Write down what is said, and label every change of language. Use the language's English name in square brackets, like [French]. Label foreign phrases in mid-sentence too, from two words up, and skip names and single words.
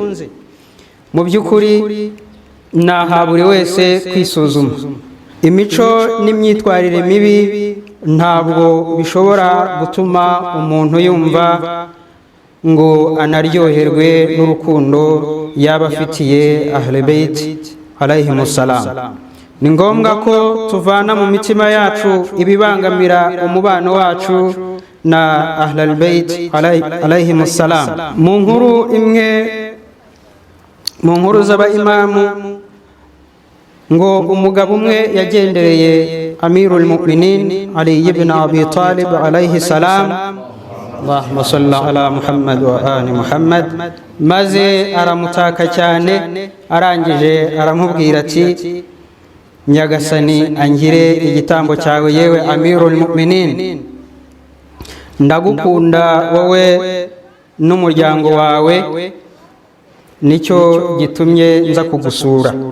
[Kinyarwanda] Mu by'ukuri ni aha buri wese kwisuzuma. Imico n'imyitwarire mibi ntabwo bishobora gutuma umuntu yumva ngo anaryoherwe n'urukundo yaba afitiye [Arabic] أهل البيت عليهم السلام. [Kinyarwanda] Ni ngombwa ko tuvana mu mitima yacu ibibangamira umubano wacu na [Arabic] أهل البيت عليهم السلام. [Kinyarwanda] Mu nkuru imwe mu nkuru z'abaimamu ngo umugabo umwe yagendereye Amirul [Arabic] مؤمنين علي بن أبي طالب عليه السلام، اللهم صل على محمد وآل محمد, [Kinyarwanda] maze aramutaka cyane, arangije aramubwira ati, nyagasani angire igitambo cyawe yewe Amirul Mu'minin, ndagukunda wowe n'umuryango wawe, nicyo gitumye nza kugusura.